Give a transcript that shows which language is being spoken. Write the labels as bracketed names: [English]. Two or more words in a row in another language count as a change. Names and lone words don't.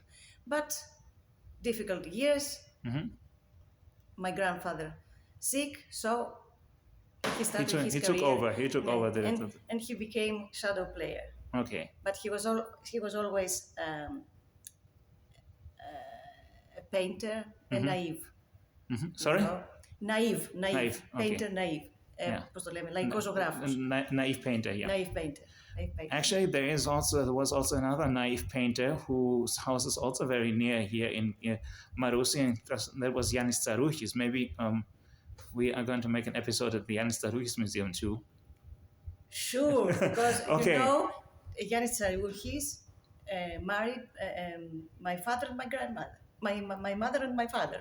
[English] But difficult years, my grandfather sick, so he started his career. He took over. And he became shadow player. Okay. But he was always a painter and naive. Sorry? You know? Naive. Painter, okay. naive. [Greek] Πώς το λέμε, λαϊκός ζωγράφος. [English] Naive painter, yeah. Naive painter. Actually, there was also another naive painter whose house is also very near here in Maroussi, and that was Yannis Tsarouchis. Maybe we are going to make an episode at the Yannis Tsarouchis Museum too. Sure, because you know, Yannis Tsarouchis married my father and my grandmother, my mother and my father.